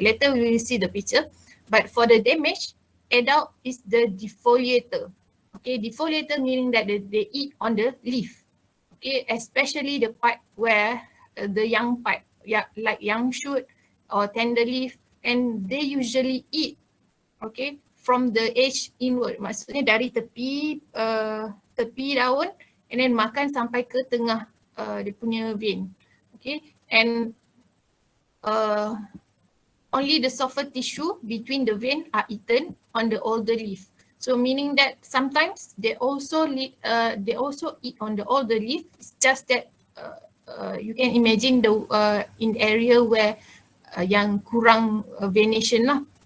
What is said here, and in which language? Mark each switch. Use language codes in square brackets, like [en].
[en] Later we will see the picture. But for the damage, adult is the defoliator. Okay, defoliator meaning that they eat on the leaf. Okay, especially the part where the young part, yeah, like young shoot or tender leaf, and they usually eat, okay, from the edge inward. [ms] Maksudnya dari tepi daun [en] and then [ms] makan sampai ke tengah dia punya vein. [en] Okay, and only the softer tissue between the vein are eaten on the older leaf. So meaning that sometimes they also eat on the older leaf. It's just that you can imagine the in area where [ms] yang kurang [en] venation lah.